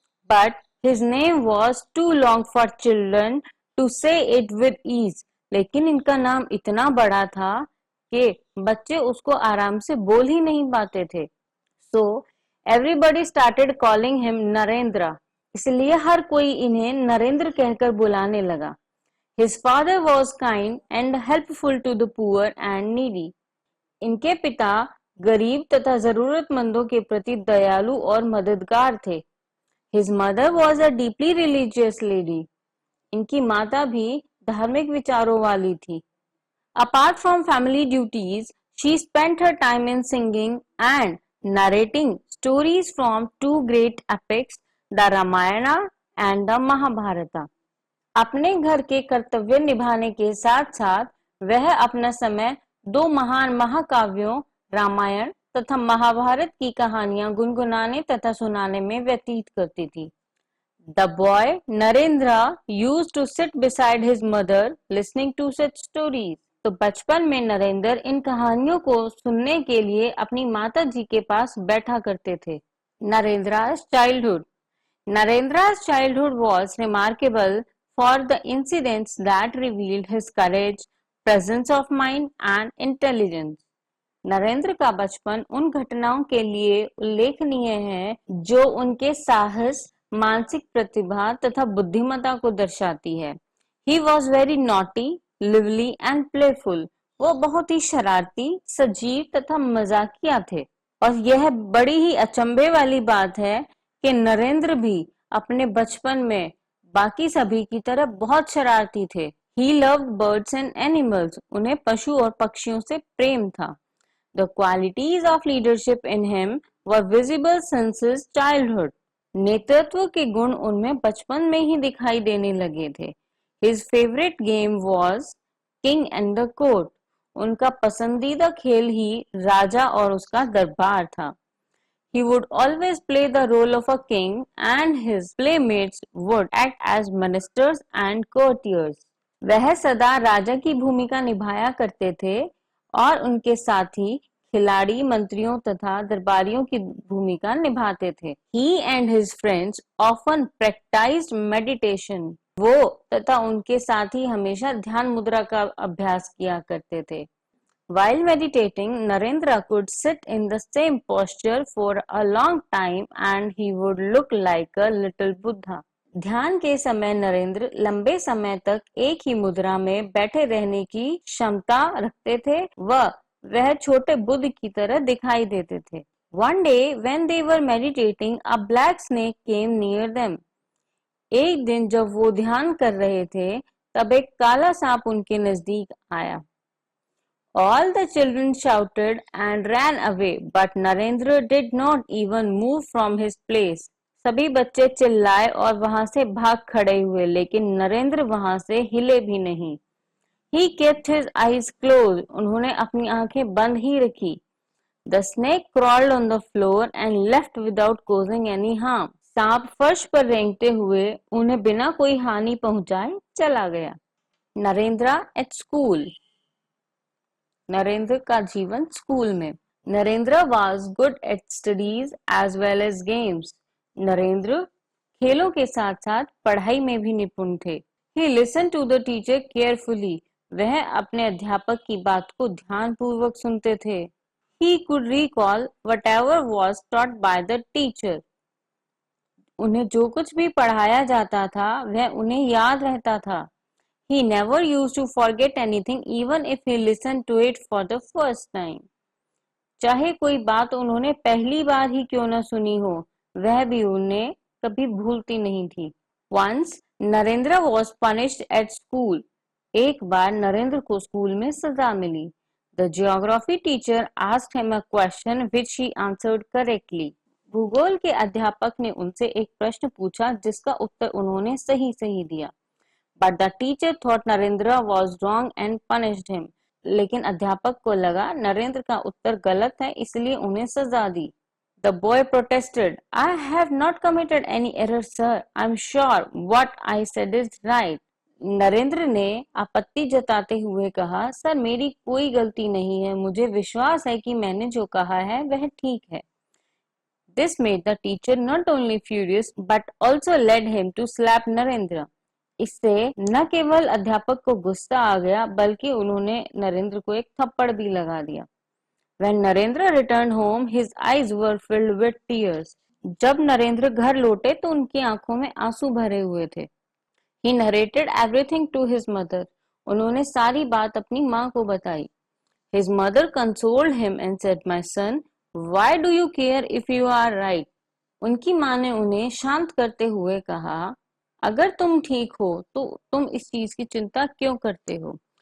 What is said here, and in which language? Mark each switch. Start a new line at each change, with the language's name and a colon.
English: But his name was too long for children to say it with ease.
Hindi: लेकिन इनका नाम इतना बड़ा था कि बच्चे उसको आराम से बोल ही नहीं पाते थे।
English: So everybody started calling him Narendra.
Hindi: इसलिए हर कोई इन्हें नरेंद्र कहकर बुलाने लगा।
English: His father was kind and helpful to the poor and needy.
Hindi: इनके पिता गरीब तथा जरूरतमंदों के प्रति दयालु और मददगार थे।
English: His mother was a deeply religious lady.
Hindi: इनकी माता भी धार्मिक विचारों वाली थी।
English: Apart from family duties, she spent her time in singing and narrating stories from two great epics, the Ramayana and the Mahabharata.
Hindi: अपने घर के कर्तव्य निभाने के साथ साथ वह अपना समय दो महान महाकाव्यों रामायण तथा महाभारत की कहानियां गुनगुनाने तथा सुनाने में व्यतीत करती थी।
English: The boy Narendra used to sit beside his mother listening to such stories.
Hindi: तो बचपन में नरेंद्र इन कहानियों को सुनने के लिए अपनी माता जी के पास बैठा करते थे।
English: Narendra's childhood. Narendra's childhood was remarkable for the incidents that revealed his courage, presence of mind and intelligence.
Hindi: Narendra का बचपन उन घटनाओं के लिए उल्लेखनीय है जो उनके साहस, मानसिक प्रतिभा तथा बुद्धिमत्ता को दर्शाती है।
English: He was very naughty, lively and playful.
Hindi: वो बहुत ही शरारती, सजीव तथा मजाकिया थे। और यह बड़ी ही अचंभे वाली बात है कि नरेंद्र भी अपने बचपन में बाकी सभी की तरह बहुत शरारती थे।
English: He loved birds and animals.
Hindi: उन्हें पशु और पक्षियों से प्रेम था।
English: The qualities of leadership in him were visible since his childhood.
Hindi: नेतृत्व के गुण उनमें बचपन में ही दिखाई देने लगे थे।
English: His favorite game was King and the Court.
Hindi: उनका पसंदीदा खेल ही राजा और उसका दरबार था।
English: He would always play the role of a king and his playmates would act as ministers and courtiers.
Hindi: वह सदा राजा की भूमिका निभाया करते थे और उनके साथी खिलाड़ी मंत्रियों तथा दरबारियों की भूमिका निभाते थे।
English: He and his friends often practiced meditation.
Hindi: वो तथा उनके साथी हमेशा ध्यान मुद्रा का अभ्यास किया करते थे।
English: While meditating, Narendra could sit in the same posture for a long time and he would look like a little Buddha.
Hindi: ध्यान के समय नरेंद्र लंबे समय तक एक ही मुद्रा में बैठे रहने की क्षमता रखते थे व वह छोटे बुद्ध की तरह दिखाई देते थे।
English: One day when they were meditating, a black snake came near them.
Hindi: एक दिन जब वो ध्यान कर रहे थे तब एक काला सांप उनके नजदीक आया।
English: All the children shouted and ran away, but Narendra did not even move from his place.
Hindi: सभी बच्चे चिल्लाए और वहां से भाग खड़े हुए, लेकिन नरेंद्र वहां से हिले भी नहीं।
English: He kept his eyes closed.
Hindi: उन्होंने अपनी आंखें बंद ही रखी।
English: The snake crawled on the floor and left without causing any harm.
Hindi: सांप फर्श पर रेंगते हुए उन्हें बिना कोई हानि पहुंचाए चला गया।
English: Narendra at school.
Hindi: नरेंद्र का जीवन स्कूल में।
English: Narendra was good at studies as well as games.
Hindi: Narendra खेलों के साथ साथ पढ़ाई में भी निपुण थे।
English: He listened to the teacher carefully.
Hindi: वह अपने अध्यापक की बात को ध्यानपूर्वक सुनते थे।
English: He could recall whatever was taught by the teacher.
Hindi: उन्हें जो कुछ भी पढ़ाया जाता था वह उन्हें याद रहता था।
English: He never used to forget anything even if he listened to it for the first time.
Hindi: चाहे कोई बात उन्होंने पहली बार ही क्यों न सुनी हो, वह भी उन्हें कभी भूलती नहीं थी।
English: Once Narendra was punished at school.
Hindi: एक बार नरेंद्र को स्कूल में सजा मिली।
English: The geography teacher asked him a question which he answered correctly.
Hindi: भूगोल के अध्यापक ने उनसे एक प्रश्न पूछा जिसका उत्तर उन्होंने सही सही दिया।
English: But the teacher thought Narendra was wrong and punished him.
Hindi: लेकिन अध्यापक को लगा नरेंद्र का उत्तर गलत है, इसलिए उन्हें सजा दी।
English: The boy protested, I have not committed any error, sir. I'm sure what I said is right.
Hindi: Narendra ने आपत्ति जताते हुए कहा, सर मेरी कोई गलती नहीं है, मुझे विश्वास है कि मैंने जो कहा है वह ठीक है।
English: This made the teacher not only furious but also led him to slap Narendra.
Hindi: इससे न केवल अध्यापक को गुस्सा आ गया बल्कि उन्होंने नरेंद्र को एक थप्पड़ भी लगा दिया।
English: When Narendra returned home, his eyes were filled with tears.
Hindi: जब नरेंद्र घर लौटे तो उनकी आंखों में आंसू भरे हुए थे।
English: He narrated everything to his mother.
Hindi: उन्होंने सारी बात अपनी माँ को बताई।
English: His mother consoled him and said, My son, why do you care if you are right?
Hindi: उनकी माँ ने उन्हें शांत करते हुए कहा, अगर तुम ठीक हो तो तुम इस चीज की चिंता क्यों करते हो?